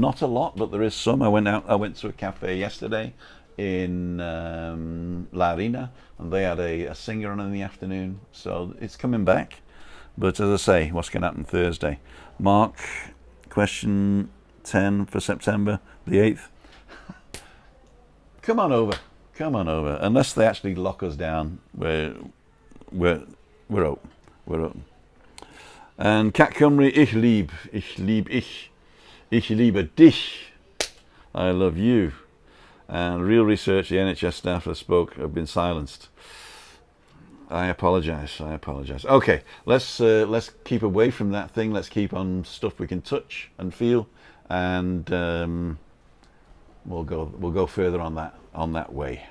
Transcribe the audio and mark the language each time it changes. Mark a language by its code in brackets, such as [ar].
[en] Not a lot, but there is some. I went to a cafe yesterday in La Arena, and they had a singer on in the afternoon, so it's coming back. But as I say, what's going to happen Thursday? Mark, question 10 for September the 8th. Come on over. Unless they actually lock us down, we're open. We're open. [de] And Kat Cymru, ich liebe dich. [en] I love you. And Real Research, the NHS staff that spoke have been silenced. I apologise. Okay, let's keep away from that thing. Let's keep on stuff we can touch and feel, and we'll go further on that way.